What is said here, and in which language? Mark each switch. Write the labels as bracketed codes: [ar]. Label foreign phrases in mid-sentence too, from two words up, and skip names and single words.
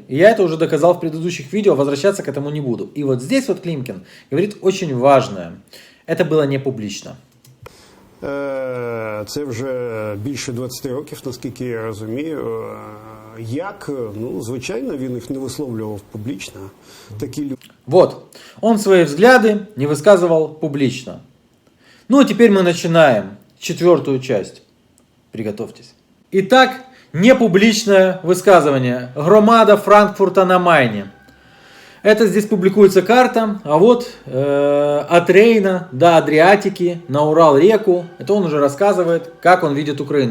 [ru] И я это уже доказал в предыдущих видео, возвращаться к этому не буду. И вот здесь вот Климкин говорит очень важное. Это было не публично. [uk] Це вже більше 20 років, наскільки я розумію. Як? Ну, звичайно, він їх не висловлював публічно. Такі люди. [ru] Вот, он свои взгляды не высказывал публично. Ну, а теперь мы начинаем 4-ю часть. Приготовьтесь. Итак, непубличное высказывание. Громада Франкфурта на Майне. Это здесь публикуется карта, а вот от Рейна до Адриатики на Урал-реку, это он уже рассказывает, как он видит Украину.